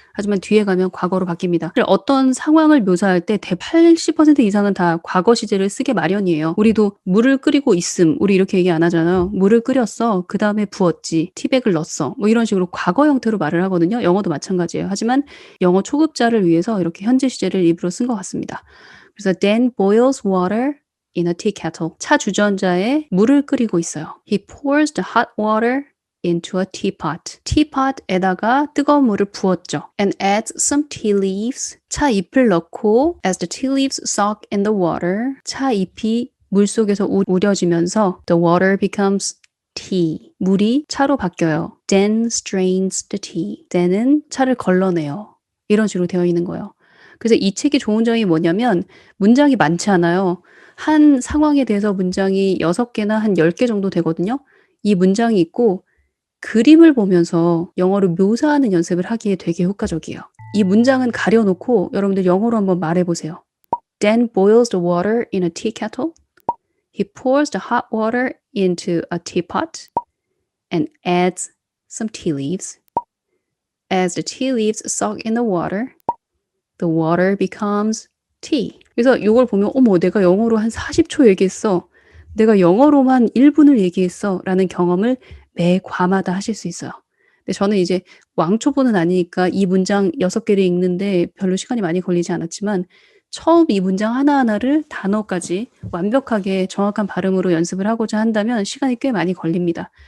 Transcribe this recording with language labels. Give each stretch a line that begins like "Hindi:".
Korean: 하지만 뒤에 가면 과거로 바뀝니다. 어떤 상황을 묘사할 때 80% 이상은 다 과거 시제를 쓰게 마련이에요. 우리도 물을 끓이고 있음, 우리 이렇게 얘기 안 하잖아요. 물을 끓였어, 그 다음에 부었지, 티백을 넣었어, 뭐 이런 식으로 과거 형태로 말을 하거든요. 영어도 마찬가지예요. 하지만 영어 초급자를 위해서 이렇게 현재 시제를 일부러 쓴 것 같습니다.
English: 그래서 Dan boils water in a tea kettle.
Korean: 차 주전자에 물을 끓이고 있어요.
English: He pours the hot water into a teapot.
Korean: teapot에다가 뜨거운 물을 부었죠.
English: And adds some tea leaves.
Korean: 차 잎을 넣고
English: as the tea leaves soak in the water.
Korean: 차 잎이 물 속에서 우려지면서
English: the water becomes tea.
Korean: 물이 차로 바뀌어요.
English: Dan strains the tea.
Korean: dan은 차를 걸러내요. 이런 식으로 되어 있는 거예요. 그래서 이 책이 좋은 점이 뭐냐면 문장이 많지 않아요. 한 상황에 대해서 문장이 6개나 한 10개 정도 되거든요. 이 문장이 있고 그림을 보면서 영어로 묘사하는 연습을 하기에 되게 효과적이에요. 이 문장은 가려놓고 여러분들 영어로 한번 말해보세요.
English: Dan boils the water in a tea kettle. He pours the hot water into a teapot and adds some tea leaves. As the tea leaves soak in the water becomes tea.
Korean: 그래서 이걸 보면 어머 내가 영어로 한 40초 얘기했어. 내가 영어로만 1분을 얘기했어. 라는 경험을 매 과마다 하실 수 있어요. 근데 저는 이제 왕초보는 아니니까 이 문장 6개를 읽는데 별로 시간이 많이 걸리지 않았지만 처음 이 문장 하나하나를 단어까지 완벽하게 정확한 발음으로 연습을 하고자 한다면 시간이 꽤 많이 걸립니다.